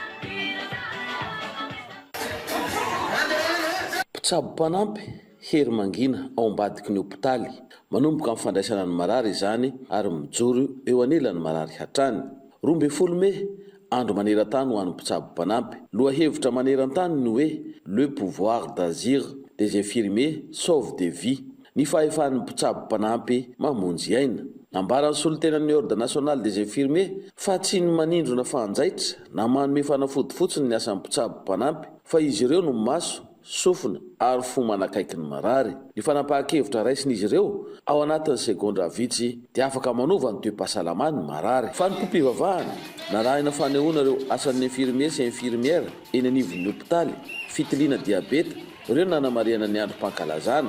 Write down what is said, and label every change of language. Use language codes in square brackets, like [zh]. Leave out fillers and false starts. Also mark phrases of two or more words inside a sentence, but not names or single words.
[mg] Mpitsabo-panampy hery mangina ao ambadiky ny hopitaly manomboka amin'ny fandraisana ny marary izany ary mijoro eo anilany marary hatrany. 12 Mey andro maneran-tany ho an'ny mpitsabo-panampy. Lohahevitra maneran-tany ny hoe [fr] le pouvoir d'agir des infirmiers sauve des vies, [mg] ny fahefan'ny mpitsabo-panampy mamonjy aina. Nambaran'ny solotenan'ny [fr] ordre national des infirmiers [mg] fa tsy ny manindrona fanjaitra na manome fanafody fotsiny ny asan'ny mpitsabo-panampy fa izy ireo no maso sofina ary fo manakaiky ny marary. Ny fanapahan-kevitra raisin'izy ireo ao anatin'ny segondra vitsy dia afaka manova ny toe-pahasalamany marary. Fa ny mpivavahana narahina fanehoana ireo asan'ny infirmier sy infirmière eny anivon'ny hopitaly fitiliana diabeta ireo nanamariana ny androm-pankalazana.